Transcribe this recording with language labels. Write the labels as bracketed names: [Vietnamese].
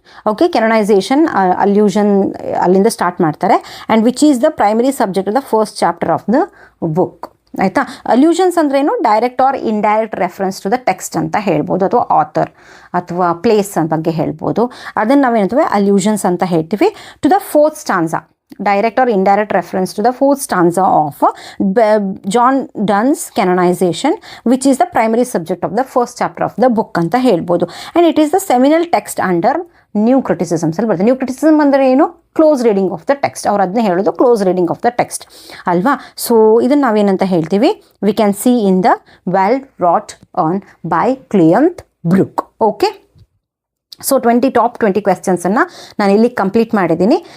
[Kannada] Okay, ಕೆನೊನೈಸೇಷನ್ ಅಲ್ಯೂಷನ್ ಅಲ್ಲಿಂದ start ಮಾಡ್ತಾರೆ. [English] And which is the primary subject of the first chapter of the book ಆಯಿತಾ. Allusions ಅಂದ್ರೇನು, direct or indirect reference to the text [Kannada] ಅಂತ ಹೇಳ್ಬೋದು, ಅಥವಾ [English] author ಅಥವಾ place [Kannada] ಬಗ್ಗೆ ಹೇಳ್ಬೋದು. ಅದನ್ನು ನಾವೇನಂತೀವಿ ಅಲ್ಯೂಷನ್ಸ್ ಅಂತ ಹೇಳ್ತೀವಿ. [English] to the 4th stanza, direct or indirect reference to the 4th stanza of John Donne's Canonization, which is the primary subject of the first chapter of the book [Kannada] ಅಂತ ಹೇಳ್ಬೋದು. [English] and it is the seminal text under new criticisms [Kannada] ಅಲ್ಲಿ ಬರ್ತದೆ. [English] new criticism [Kannada] ಅಂದರೆ ಏನು, [English] Close reading of the text. [Kannada] ಅವ್ರು ಅದನ್ನೇ ಹೇಳೋದು, [English] close reading of the text [Kannada] ಅಲ್ವಾ. ಸೊ ಇದನ್ನು ನಾವೇನಂತ ಹೇಳ್ತೀವಿ, [English] We can see in the Well Wrought Urn by Cleanth Brooks. [Kannada] Okay, so top 20 ಕ್ವೆಶ್ಚನ್ಸನ್ನು ನಾನು ಇಲ್ಲಿ ಕಂಪ್ಲೀಟ್ ಮಾಡಿದ್ದೀನಿ.